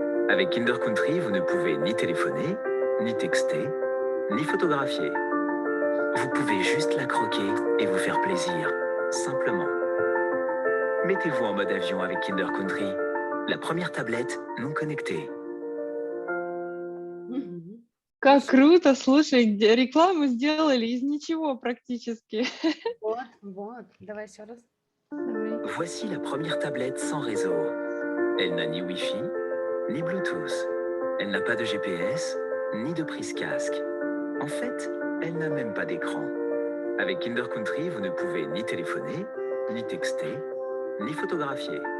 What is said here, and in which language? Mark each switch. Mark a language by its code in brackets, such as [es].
[fr] Avec Kinder Country, vous ne pouvez ni téléphoner, ni texter, ni photographier. Vous pouvez juste la croquer et vous faire plaisir, simplement. Mettez-vous en mode avion avec Kinder Country, la première tablette non connectée. Мгм. [ru] Как круто, слушай, рекламу сделали из ничего практически. Вот. Давай еще раз. Давай. [fr] Voici la première tablette sans réseau. Elle n'a ni Wi-Fi, ni Bluetooth. Elle n'a pas de GPS, ni de prise casque. En fait, elle n'a même pas d'écran. Avec Kinder Country, vous ne pouvez ni téléphoner, ni texter, ni photographier.